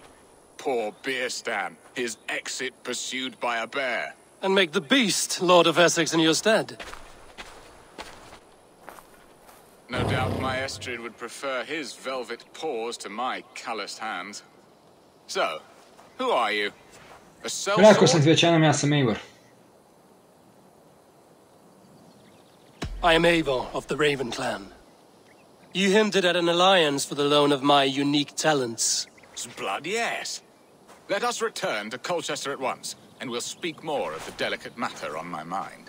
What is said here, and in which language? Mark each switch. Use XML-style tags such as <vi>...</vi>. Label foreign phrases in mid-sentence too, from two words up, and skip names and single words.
<en>Poor Björnstam, his exit pursued by a bear. And make the beast Lord of Essex in your stead. No doubt my Estrid would prefer his velvet paws to my calloused hands. So, who are you? A</en> <hr>Rekao sam</hr> <en>sellsword?</en> <hr>ti već jednom, ja sam Eivor.</hr> <en>I am Eivor of the Raven clan. You hinted at an alliance for the loan of my unique talents. Blood, yes. Let us return to Colchester at once, and we'll speak more of the delicate matter on my mind.</en>